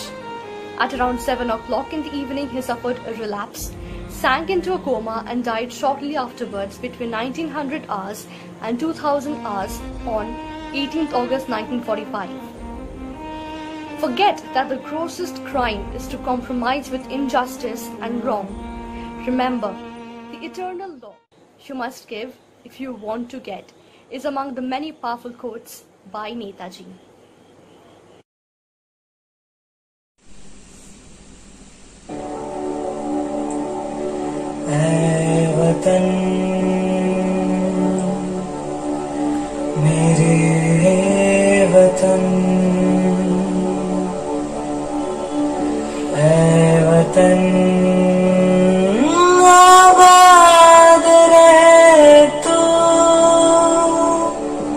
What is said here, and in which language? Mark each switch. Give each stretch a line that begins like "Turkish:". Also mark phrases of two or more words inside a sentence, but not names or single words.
English: At around 7 o'clock in the evening, he suffered a relapse, sank into a coma and died shortly afterwards between 1900 hours and 2000 hours on 18th August 1945. Forget that the grossest crime is to compromise with injustice and wrong. Remember, the eternal law you must give if you want to get is among the many powerful quotes by Netaji.
Hindi: ऐ वतन मेरे वतन, ऐ वतन आबाद रहे तू,